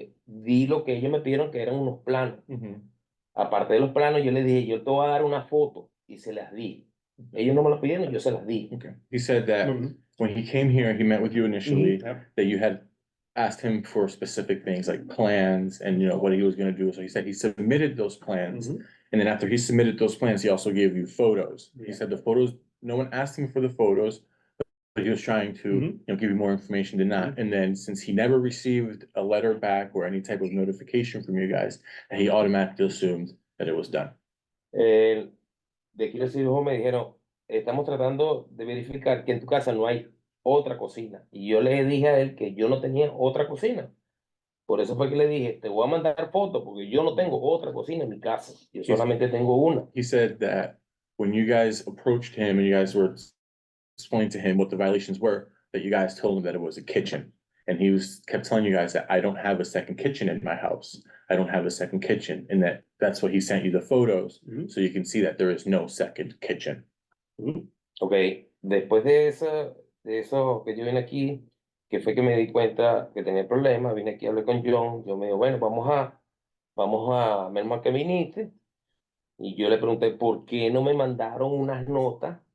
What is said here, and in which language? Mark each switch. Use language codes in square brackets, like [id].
[es] Di lo que ellos me pidieron, que eran unos planos. Aparte de los planos, yo les dije, yo te voy a dar una foto y se las di. Ellos no me lo pidieron, yo se las di. [en] Okay. He said that when he came here, he met with you initially, that you had asked him for specific things like plans and what he was going to do. So he said he submitted those plans. And then after he submitted those plans, he also gave you photos. He said the photos, no one asked him for the photos, but he was trying to give you more information than that. And then since he never received a letter back or any type of notification from you guys, he automatically assumed that it was done. [es] De aquí los hijos me dijeron, estamos tratando de verificar que en tu casa no hay otra cocina. Y yo le dije a él que yo no tenía otra cocina. Por eso fue que le dije, te voy a mandar fotos porque yo no tengo otra cocina en mi casa. Yo solamente tengo una. [en] He said that when you guys approached him and you guys were explaining to him what the violations were, that you guys told him that it was a kitchen. And he kept telling you guys that I don't have a second kitchen in my house. I don't have a second kitchen. And that's what he sent you the photos. So you can see that there is no second kitchen. [es] Ok, después de eso que yo vine aquí, que fue que me di cuenta que tenía problemas, vine aquí, hablé con John, yo me dijo, bueno, vamos menos mal que viniste, y yo le pregunté por qué no me mandaron unas notas